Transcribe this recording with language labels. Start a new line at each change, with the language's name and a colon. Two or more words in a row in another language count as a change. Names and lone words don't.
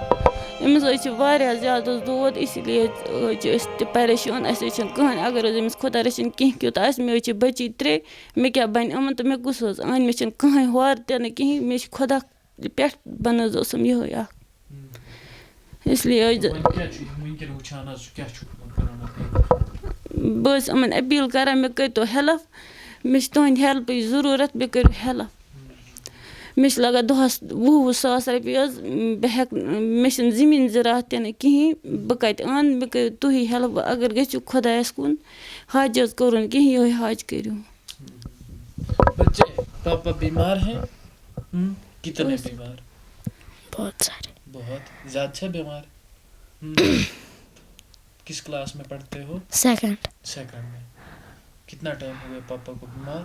Kashmiri: أمِس حظ چھِ واریاہ زیادٕ حظ دود اسی لیے حظ چھِ أسۍ تہِ پریشان اَسہِ حظ چھِنہٕ کٕہٕنۍ اگر حظ أمِس خۄدا رٔچھِنۍ کینٛہہ کیُتھ آسہِ مےٚ حظ چھِ بٔچی 3 مےٚ کیٛاہ بَنہِ یِمَن تہٕ مےٚ کُس حظ اَنہِ مےٚ چھِنہٕ کٕہٕنۍ ہورٕ تہِ نہٕ کِہیٖنۍ مےٚ چھِ خۄدا پٮ۪ٹھ بَن حظ اوسُم یِہوٚے اَکھ اِسلیے حظ بہٕ حظ یِمَن أپیٖل کَران مےٚ کٔرۍتو ہٮ۪لٕپ مےٚ چھِ تُہٕنٛدِ ہٮ۪لپٕچ ضٔروٗرت مےٚ کٔرِو ہٮ۪لٕپ. مےٚ چھِ لگان دۄہَس 20-20 ساس رۄپیہِ حظ بہٕ ہٮ۪کہٕ مےٚ چھِنہٕ زٔمیٖن زِراعت تہِ نہٕ کِہیٖنۍ بہٕ کَتہِ اَنہٕ مےٚ کٔرِو تُہی ہٮ۪لٕپ اگر گٔژھِو خۄدایَس کُن حج حظ کوٚرُن کِہیٖنۍ یِہوٚے حج کٔرِو.
Urdu: بچے پاپا بیمار ہیں کتنے بیمار؟ بہت سارے. بہت زیادہ سے بیمار. کس کلاس میں پڑھتے ہو؟ سیکنڈ میں. کتنا ٹائم ہو گیا پاپا کو بیمار؟